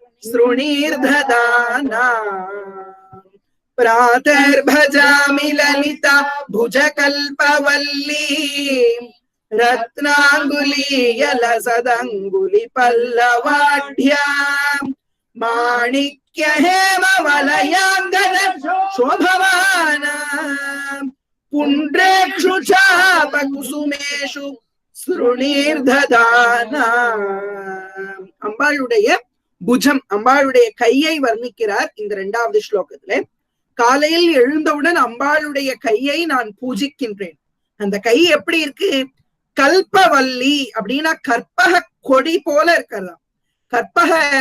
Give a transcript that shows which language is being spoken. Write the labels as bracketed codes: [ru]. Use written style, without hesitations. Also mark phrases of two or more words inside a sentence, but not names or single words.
[sa] सृणीर्दधानाम् प्रातर्भजामि ललिता भुजकल्पवल्ली रत्नांगुलीयलसदंगुली पल्लवाढ्याम् माणिक्य हेमवलयांगद शोभमानाम् पुण्ड्रेक्षु चापकुसुमेषु सृणीर्दधानाम्. [ta] அம்பாளுடைய புஜம், அம்பாளுடைய கையை வர்ணிக்கிறார் இந்த இரண்டாவது ஸ்லோகத்திலே. காலையில் எழுந்தவுடன் அம்பாளுடைய கையை நான் பூஜிக்கின்றேன். அந்த கை எப்படி இருக்கு? கல்பவல்லி அப்படின்னா கற்பக கொடி போல இருக்கிறதாம்.